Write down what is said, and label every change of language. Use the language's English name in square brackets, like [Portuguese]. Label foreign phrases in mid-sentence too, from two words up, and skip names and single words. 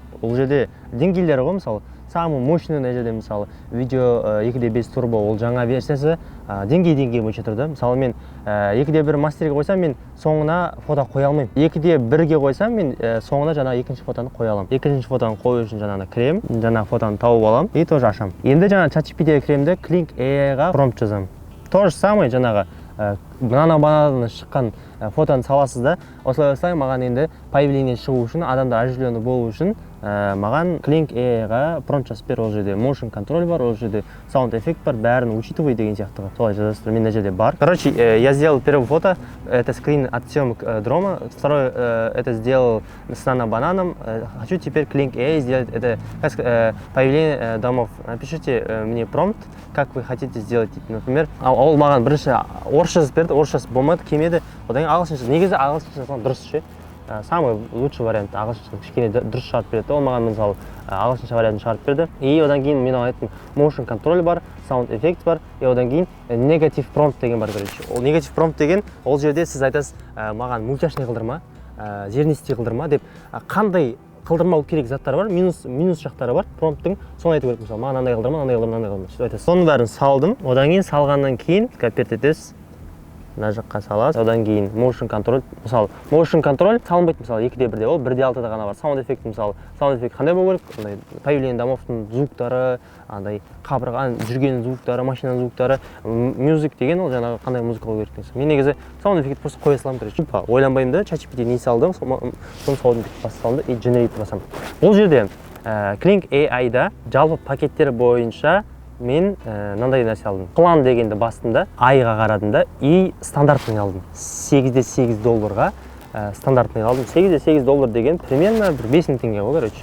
[Kazakh] Ол жерде деңгейлері ғой, мысалы [Russian] самый мощный [Kazakh] мына жерде мысалы видео 2.5 турбо, ол жаңа версиясы деңгей бойынша тұр да. Мысалы мен 2.1 мастерге қойсам, мен соңына фото қоя алмаймын. 2.1-ге қойсам, мен соңына жаңа екінші фотоны қоя аламын. Екінші фотоны қою үшін жаңағы крем, жаңағы фотоны тауып аламын и тоже ашамын. Енді жаңа ChatGPT-ге кіремін де Kling AI-ға промпт жазамын. [Russian] То же самое [Kazakh] жаңағы бананадан шыққан фотоны саласыз да. Осылай маған енді появление шығу үшін, адамдар оживленный болу үшін маған Kling AI-ға промпт жазып бер. Ол жерде [English] motion control [Kazakh] бар, ол жерде sound эффект бар, бәрін учитывай деген сияқты. Солай жазасыздар, мен мына жерде бар. Короче, [Russian] я сделал первое фото, это скрин от съемок дрома. Второе, это сделал с бананом. Хочу теперь Kling AI сделать это появление домов. Напишите мне промпт, как вы хотите сделать. Например, [Kazakh] ол маған бірінші орысша жазып берді, орысшасы болмады, келмеді. Одан кейін ағылшынша, негізі ағылшынша жазған дұрыс ше. [Russian] Самый лучший вариант [Kazakh] ағылшынша кішкене дұрыс шығарып береді. Ол маған мысалы ағылшынша вариантын шығарып берді. И одан кейін мен айттым, [English] motion control [Kazakh] бар, [English] sound effect [Kazakh] бар, и одан кейін [English] negative prompt [Kazakh] деген бар, короче. Ол [English] negative prompt [Kazakh] деген, ол жерде сіз айтасыз, маған мультяшный қылдырма, зернистый қылдырма деп қандай қылдырмау керек заттар бар, минус жақтары бар промпттың, соны айту керек. Мысалы, маған андай қылдырма, андай қылдырма, андай қылдырма. Сөйтіп айтасыз. Соның бәрін салдым. Одан кейін салғаннан кейін коперт етесіз. Мына жаққа саласыз. Одан кейін [English] motion control, [Kazakh] мысалы [English] motion control [Kazakh] салынбайды, мысалы 2.1-де, ол 1.6-да ғана бар. [English] Sound effect, [Kazakh] мысалы [English] sound effect [Kazakh] қандай болу керек? Андай появление домовтың звуктары, андай қабырға жүрген звуктары, машинаның звуктары, music деген ол жаңағы қандай музыка болу керек деген. Мен негізі [English] sound effect [Kazakh] просто қоя саламын, короче. Ойланбаймын да, ChatGPT не салдым, соны [English] sound effect [Kazakh] басып саламын да и generate басамын. Бұл жерде Kling AI-да жалпы пакеттер бойынша мен мынандай нәрсе алдым. План дегенді бастында айға қарадым да и стандартный алдым. $8 стандартный алдым. $8 деген примерно бір 5000 теңге ғой, короче.